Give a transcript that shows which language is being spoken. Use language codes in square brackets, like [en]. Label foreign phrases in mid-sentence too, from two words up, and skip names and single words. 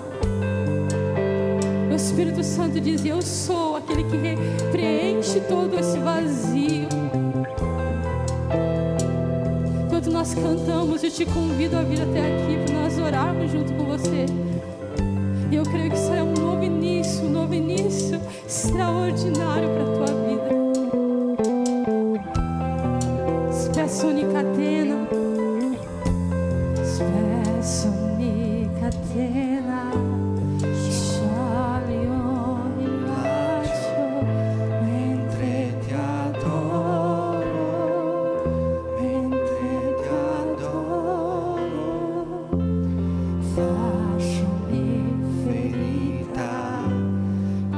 [pt] O Espírito Santo diz: eu sou aquele que preenche todo esse vazio. Enquanto nós cantamos, eu te convido a vir até aqui para nós orarmos junto com você. E eu creio que será um novo início extraordinário para a tua vida. [it] Spesso ogni catena, scioglie ogni laccio mentre ti adoro, fasciami ferita